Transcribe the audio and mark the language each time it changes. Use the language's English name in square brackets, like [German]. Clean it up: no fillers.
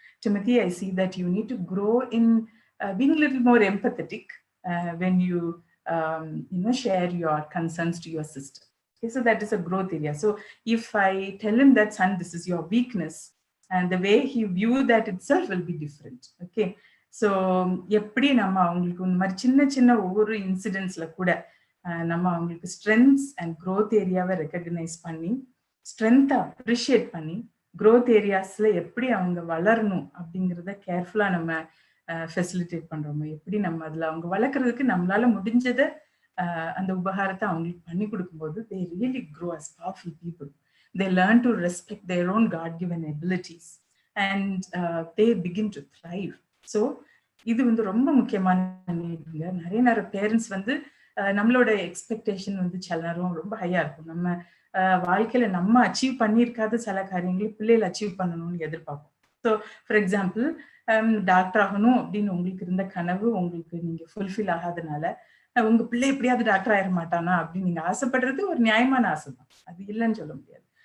[English] Timothy, I see that you need to grow in being a little more empathetic when you share your concerns to your sister. Okay, so that is a growth area. So if I tell him that, son, this is your weakness, and the way he view that itself will be different. [Tamil] Okay, so எப்படி நம்ம அவங்களுக்கு இந்த மாதிரி சின்ன சின்ன ஒவ்வொரு இன்சிடென்ட்ஸ்ல கூட நம்ம அவங்களுக்கு ஸ்ட்ரென்த்ஸ் அண்ட் க்ரோத் ஏரியாவை ரெக்கக்னைஸ் பண்ணி ஸ்ட்ரென்த்தை அப்ரிஷியேட் பண்ணி க்ரோத் ஏரியாஸ்ல எப்படி அவங்க வளரணும் அப்படிங்கிறத கேர்ஃபுல்லா நம்ம ஃபெசிலிட்டேட் பண்றோமோ, எப்படி நம்ம அதுல அவங்க வளர்க்கறதுக்கு நம்மளால முடிஞ்சதை அந்த உபகாரத்தை அவங்களுக்கு பண்ணி கொடுக்கும்போது [English] they really grow as powerful people. They learn to respect their own God-given abilities and they begin to thrive. [Tamil] So இது வந்து ரொம்ப முக்கியமான நீடுங்க. நிறைய பேரண்ட்ஸ் வந்து நம்மளோட எக்ஸ்பெக்டேஷன் வந்து சில நேரம் ரொம்ப ஹையா இருக்கும். நம்ம வாழ்க்கையில நம்ம அச்சீவ் பண்ணியிருக்காத சில காரியங்களை பிள்ளைகள் அச்சீவ் பண்ணணும்னு எதிர்பார்ப்போம். ஸோ ஃபார் எக்ஸாம்பிள் டாக்டர் ஆகணும் அப்படின்னு உங்களுக்கு இருந்த கனவு உங்களுக்கு நீங்க ஃபுல்ஃபில் ஆகாதனால உங்க பிள்ளை எப்படியாவது டாக்டர் ஆயிட மாட்டானா அப்படின்னு நீங்க ஆசைப்படுறது ஒரு நியாயமான ஆசை தான், அது இல்லைன்னு சொல்ல முடியாது.